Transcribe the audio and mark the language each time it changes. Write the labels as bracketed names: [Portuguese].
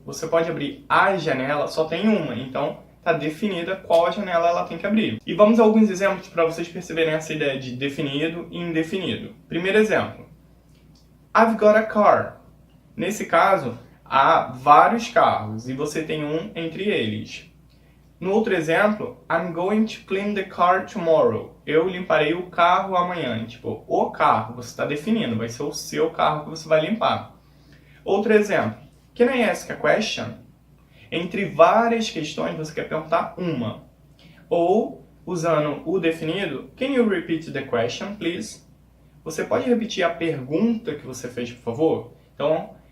[Portuguese] Você pode abrir a janela, só tem uma, então está definida qual a janela ela tem que abrir. E vamos a alguns exemplos para vocês perceberem essa ideia de definido e indefinido. Primeiro exemplo, [English] I've got a car. [Portuguese] Nesse caso, há vários carros e você tem um entre eles. No outro exemplo, [English] I'm going to clean the car tomorrow. [Portuguese] Eu limparei o carro amanhã. Tipo, o carro, você está definindo, vai ser o seu carro que você vai limpar. Outro exemplo, [English] can I ask a question? [Portuguese] Entre várias questões, você quer perguntar uma. Ou, usando o definido, [English] can you repeat the question, please? [Portuguese] Você pode repetir a pergunta que você fez, por favor? Então,